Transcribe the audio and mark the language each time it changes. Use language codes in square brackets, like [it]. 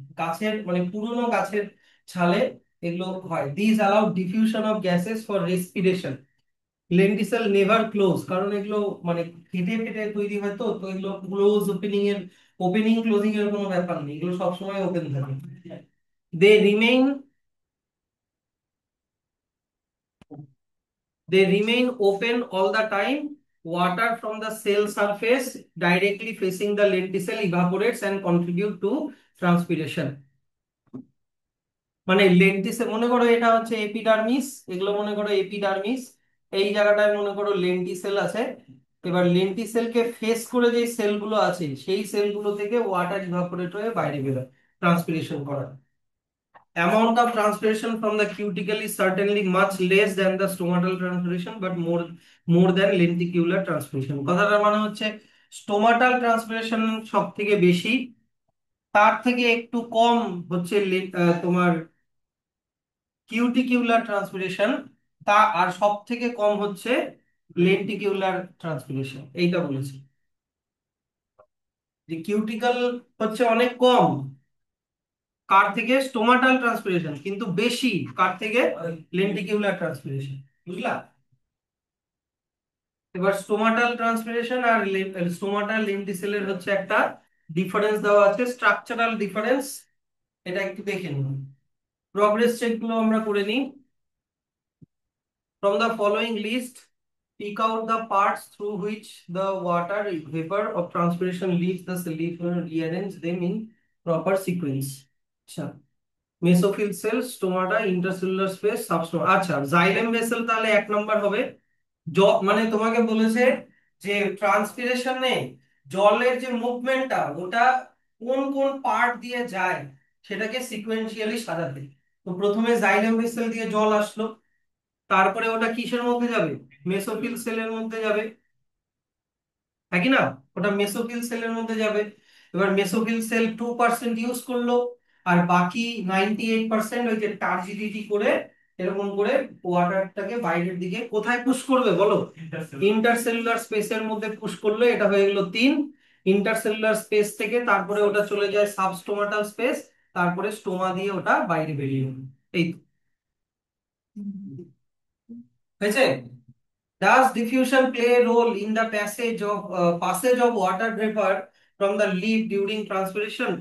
[bn] গাছের মানে পুরনো গাছের ছালে এগুলো হয়। [en] This allow diffusion of gases for respiration. Lenticel never close, [bn] কারণ এগুলো মানে ফেটে ফেটে তৈরি হয়, তো তো এগুলো ক্লোজ ওপেনিং ক্লোজিং এর কোনো ব্যাপার নেই, এগুলো সবসময় ওপেন থাকে। [en] They remain They remain open all the time. Water from the cell surface directly facing the lenticel evaporates and contribute to transpiration. [bn] মানে লেন্টিসেল মনে করো এটা হচ্ছে এপিডার্মিস, এগুলো মনে করো এপিডার্মিস, এই জায়গাটায় মনে করো লেন্টিসেল আছে। এবার লেন্টিসেলকে ফেস করে যে সেলগুলো আছে সেই সেলগুলো থেকে ওয়াটার ইভাপোরেট হয়ে বাইরে বেরোয় ট্রান্সপিরেশন করা। [en] Amount of transpiration from the cuticle is certainly much less than the stomatal transpiration, but more than lenticular transpiration. [bn] কথাটার মানে হচ্ছে স্টোমাটাল ট্রান্সপিরেশন সব থেকে বেশি, তার থেকে একটু কম হচ্ছে তোমার কিউটিকিউলার ট্রান্সপিরেশন, তা আর সব থেকে কম হচ্ছে লেন্টিকিউলার ট্রান্সপিরেশন। এইটা বলেছি যে কিউটিকল হচ্ছে অনেক কম কার থেকে, স্টোমাটাল ট্রান্সপিরেশন, কিন্তু বেশি কার থেকে, লেন্টিকিউলার ট্রান্সপিরেশন। বুঝলা? এবার স্টোমাটাল ট্রান্সপিরেশন আর স্টোমাটাল লেন্টিসেলের হচ্ছে একটা ডিফারেন্স দেওয়া আছে, স্ট্রাকচারাল ডিফারেন্স। এটা একটু দেখে নিন। প্রগ্রেস চেক গুলো আমরা করে নিই। [en] From the following list, pick out the parts through which the water vapor of transpiration leaves the cell, rearrange them in proper sequence. [bn] আচ্ছা, mesophyll cell, stomata, intercellular space, সাবস্টোমা। আচ্ছা, জাইলেম ভেসেল তাহলে এক number হবে। মানে তোমাকে বলেছে যে ট্রান্সপিরেশনে জলের যে মুভমেন্টটা ওটা কোন কোন পার্ট দিয়ে যায় সেটাকে সিকোয়েন্সিয়ালি সাজাতে। তো প্রথমে জাইলেম ভেসেল দিয়ে জল আসলো, তারপরে ওটা কিসের মধ্যে যাবে, মেসোফিল সেলের মধ্যে যাবে, হ্যাঁ কি না? ওটা মেসোফিল সেলের মধ্যে যাবে। এবার মেসোফিল সেল 2% ইউজ করলো, আর বাকি 98% ওই যে টার্জিডিটি করে এরকম করে ওয়াটারটাকে বাইরের দিকে কোথায় পুশ করবে বলো? ইন্টারসেলুলার স্পেসের মধ্যে পুশ করলে এটা হয়ে গেল 3। ইন্টারসেলুলার স্পেস থেকে তারপরে ওটা চলে যায় সাবস্টোমাটাল স্পেস, তারপরে স্টোমা দিয়ে ওটা বাইরে বেরিয়ে গেল। এই তো। হয়েছে? [en] Does diffusion play a role in the passage of water vapor from the leaf during transpiration?